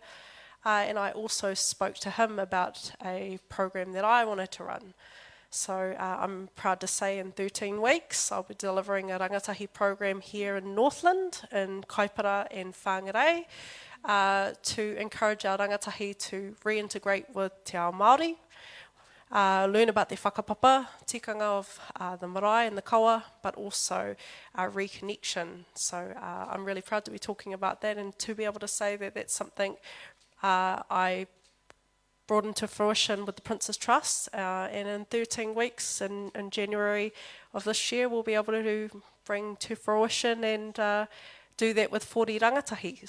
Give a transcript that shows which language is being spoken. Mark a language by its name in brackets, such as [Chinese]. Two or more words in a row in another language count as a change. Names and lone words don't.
[English] And I also spoke to him about a program that I wanted to run. So I'm proud to say in 13 weeks I'll be delivering a rangatahi program here in Northland, in Kaipara and Whānau, to encourage our rangatahi to reintegrate with [Māori] te ao Māori, [English] learn about their whakapapa, tikanga of the marae and the kawa, but also reconnection. So I'm really proud to be talking about that, and to be able to say that that's something I brought into fruition with the Princess Trust, and in 13 weeks in January of this year we'll be able to bring to fruition and do that with 40 rangatahi.